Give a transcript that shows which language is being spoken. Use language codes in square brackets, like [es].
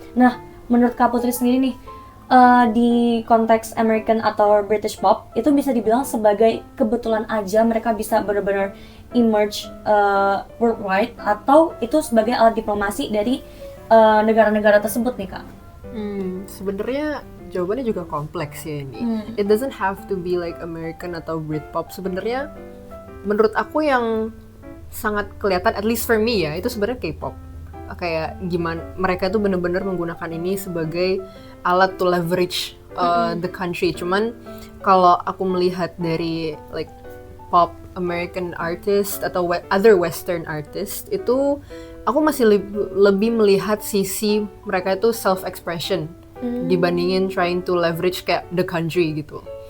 [id] Nah, menurut Kak Putri sendiri nih, di konteks American atau British pop, itu bisa dibilang sebagai kebetulan aja mereka bisa benar-benar [en] emerge worldwide, [id] atau itu sebagai alat diplomasi dari negara-negara tersebut nih Kak? Sebenarnya jawabannya juga kompleks ya ini. [en] It doesn't have to be like American [id] atau [en] Britpop. [id] Sebenarnya menurut aku yang sangat kelihatan, [en] at least for me [id] ya, itu sebenarnya K-pop. Kayak gimana mereka tuh bener-bener menggunakan ini sebagai alat [en] to leverage the country. [id] Cuman kalau aku melihat dari [en] like pop American artist [id] atau [en] other Western artist, [id] itu aku masih lebih melihat sisi mereka itu self-expression dibandingin [en] trying to leverage [id] kayak [en] the country [id] gitu.